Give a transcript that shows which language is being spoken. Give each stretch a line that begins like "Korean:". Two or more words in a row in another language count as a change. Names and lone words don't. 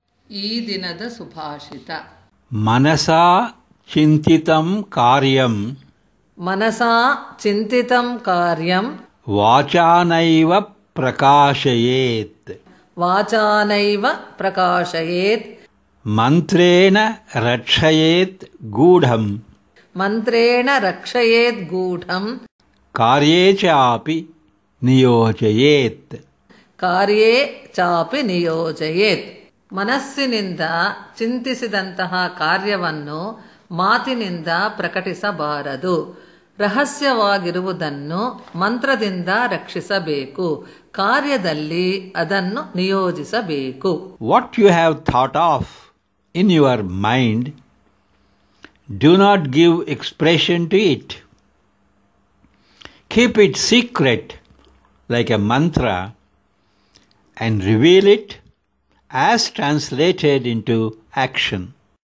Kannada: ಈ ದಿನದ ಸುಭಾಷಿತ.
Sanskrit: ಮನಸಾ ಚಿಂತಿತಂ ಕಾರ್ಯಂ ಮನಸಾ ಚಿಂತಿತಂ ಕಾರ್ಯಂ ವಾಚಾನೈವ ಪ್ರಕಾಶಯೇತ್. ವಾಚಾನೈವ ಪ್ರಕಾಶಯೇತ್. ಮಂತ್ರೇಣ ರಕ್ಷಯೇತ್ ಗೂಢಂ. ಮಂತ್ರೇಣ ರಕ್ಷಯೇತ್ ಗೂಢಂ. ಕಾರ್ಯೇ ಚಾಪಿ ನಿಯೋಜಯೇತ್. ಕಾರ್ಯೇ ಚಾಪಿ ನಿಯೋಜಯೇತ್.
Kannada: ಮನಸ್ಸಿನಿಂದ ಚಿಂತಿಸಿದಂತಹ ಕಾರ್ಯವನ್ನು ಮಾತಿನಿಂದ ಪ್ರಕಟಿಸಬಾರದು. ರಹಸ್ಯವಾಗಿರುವುದನ್ನು ಮಂತ್ರದಿಂದ ರಕ್ಷಿಸಬೇಕು. ಕಾರ್ಯದಲ್ಲಿ ಅದನ್ನು ನಿಯೋಜಿಸಬೇಕು.
English: What you have thought of in your mind, do not give expression to it. Keep it secret like a mantra and reveal it as translated into action.